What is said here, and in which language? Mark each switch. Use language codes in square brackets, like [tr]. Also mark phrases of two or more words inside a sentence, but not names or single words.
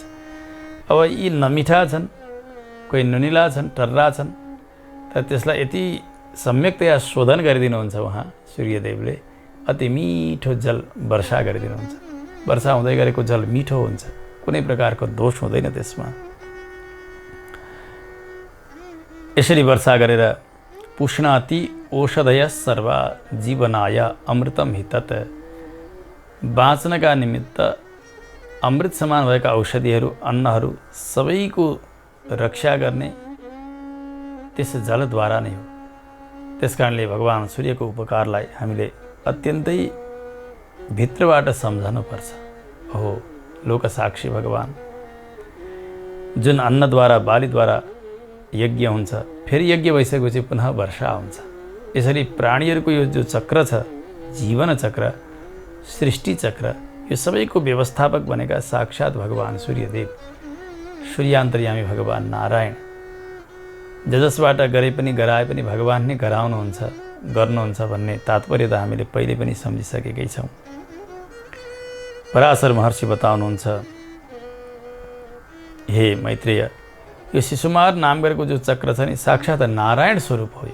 [ne] अब यी नमिठा छन्, कोही नुनिला छन्, टर्रा छन्, तर त्यसलाई यति सम्यकतया शोधन गरिदिनुहुन्छ उहाँ सूर्यदेवले। अति मिठो जल वर्षा गरिदिनुहुन्छ। वर्षा हुँदै गरेको जल मिठो हुन्छ, कुनै प्रकारको दोष हुँदैन त्यसमा। यसरी वर्षा गरेर [sa] पुष्णाति औषधय सर्वा जीवनाय अमृतम हि तत्, [ne] बाँच्नका निमित्त अमृत समान भएका औषधिहरू, अन्नहरू सबैको रक्षा गर्ने त्यस जलद्वारा नै हो। त्यसकारणले भगवान् सूर्यको उपकारलाई हामीले अत्यन्तै भित्रबाट सम्झनुपर्छ। हो लोकसाक्षी भगवान्, जुन अन्नद्वारा, बालीद्वारा यज्ञ हुन्छ, फेरि यज्ञ भइसकेपछि पुनः वर्षा हुन्छ। यसरी प्राणीहरूको यो जो चक्र छ, जीवन चक्र, सृष्टि चक्र, यो सबैको व्यवस्थापक बनेका साक्षात् भगवान् सूर्यदेव, सूर्यान्तर्यामी भगवान् नारायण, जसबाट गरे पनि गराए पनि भगवान् नै गराउनुहुन्छ, गर्नुहुन्छ भन्ने तात्पर्य त हामीले पहिले पनि सम्झिसकेकै छौँ। पराशर महर्षि बताउनुहुन्छ, हे मैत्रेय, यो शिशुमार नाम गरेको जो चक्र छ नि, साक्षात् नारायण स्वरूप हो।